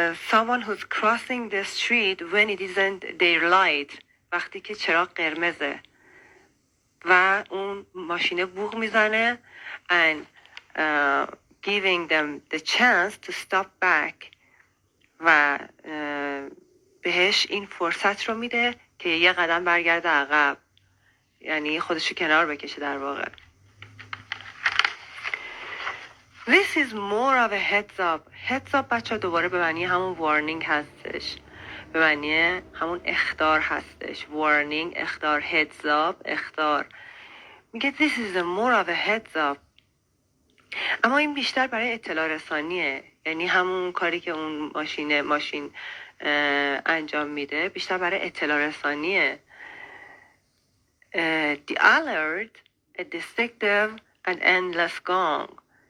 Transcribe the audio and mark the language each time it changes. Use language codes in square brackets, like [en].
[en] Someone who's crossing the street when it isn't their light. [fa] وقتی که چراغ قرمزه و اون ماشینه بوق میزنه [en] and giving them the chance to stop back [fa] و بهش این فرصت رو میده که یه قدم برگرده عقب، یعنی خودشو کنار بکشه در واقع. [en] This is more of a heads up. [fa] Heads up بچه دوباره به معنی همون warning هستش، به معنی همون اخطار هستش. [en] warning اخطار، heads up اخطار. میگه this is a more of a heads up. [fa] اما این بیشتر برای اطلاع رسانیه، یعنی همون کاری که اون ماشین انجام میده بیشتر برای اطلاع رسانیه. [en] The alert, a distinctive and endless gong.